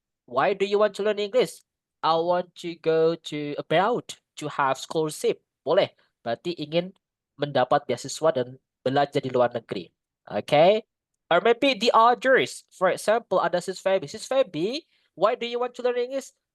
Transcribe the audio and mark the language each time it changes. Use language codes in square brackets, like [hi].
[en] Why do you want to learn English? I want to go to abroad to have scholarship. [id] Boleh. Berarti ingin mendapat beasiswa dan belajar di luar negeri. [en] Okay? Or maybe the others. For example, ada Sis Feby. Sis Feby, why do you want to learn English?